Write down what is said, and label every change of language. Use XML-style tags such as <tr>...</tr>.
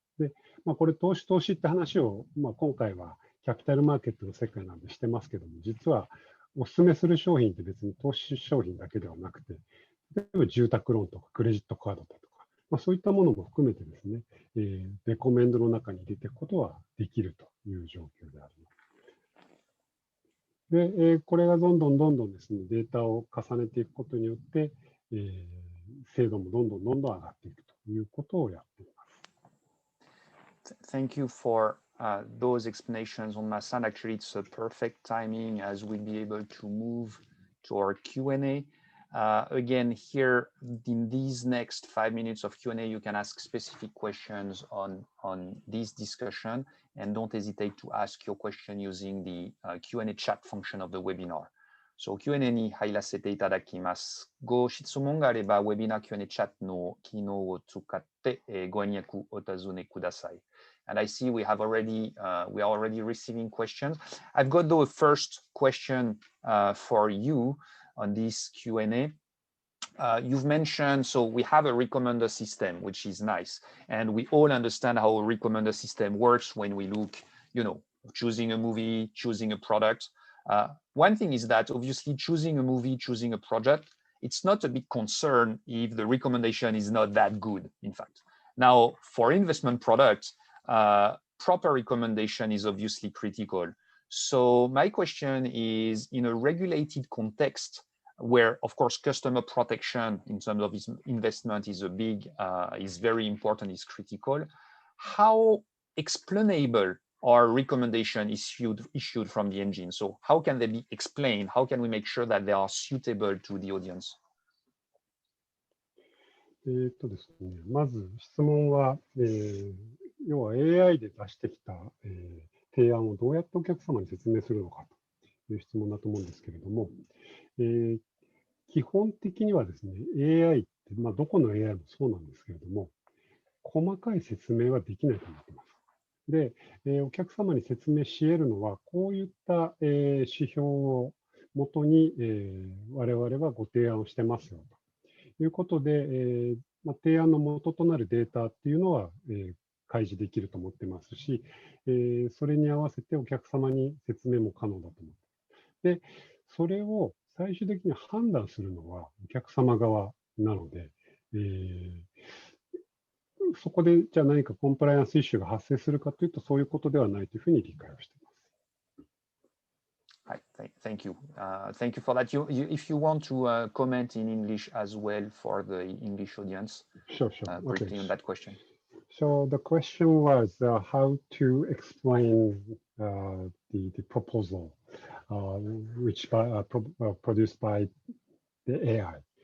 <ja>で、これ投資って話を、今回はキャピタルマーケットの世界なんでしてますけども、実はお勧めする商品って別に投資商品だけではなくて、例えば住宅ローンとかクレジットカードだとか、そういったものも含めてですね、レコメンドの中に入れていくことはできるという状況であります。で、これがどんどんですね、データを重ねていくことによって、精度もどんどん上がっていくということをやっています。</ja> <en>Thank you for those explanations on Masan. Actually, it's a perfect timing as we'll be able to move to our Q&A. Again, here in these next 5 minutes of Q&A, you can ask specific questions on this discussion, and don't hesitate to ask your question using the Q&A chat function of the webinar.</en> <ja>So Q&A に入らせていただきます。ご質問があれば、ウェビナー Q&A チャットの機能を使って、ご入力お尋ねください。</ja> <en>And I see we are already receiving questions. I've got though a first question for you on this Q&A. You've mentioned, so we have a recommender system, which is nice. And we all understand how a recommender system works when we look, choosing a movie, choosing a product. One thing is that obviously choosing a movie, choosing a project, it's not a big concern if the recommendation is not that good, in fact. Now, for investment products, proper recommendation is obviously critical. So my question is, in a regulated context, where of course customer protection in terms of investment is is very important, is critical, how explainable are recommendation issued from the engine? So how can they be explained? How can we make sure that they are suitable to the audience?</en> <ja>ですね、まず質問は、要は AI で出してきた、提案をどうやってお客様に説明するのかという質問だと思うんですけれども、基本的にはですね、AI って、どこの AI もそうなんですけれども、細かい説明はできないと思っています。で、お客様に説明し得るのは、こういった、指標をもとに、我々はご提案をしてますよということで、提案の元となるデータっていうのは、開示できると思ってますし、それに合わせてお客様に説明も可能だと思ってます。で、それを最終的に判断するのはお客様側なので、そこでじゃあ何かコンプライアンスイシューが発生するかというと、そういうことではないというふうに理解をしています。</ja> <en>Thank you. Thank you for that. If you want to comment in English as well for the English audience, sure. Briefly on that question. So the question was how to explain the proposal which produced by the AI.</en>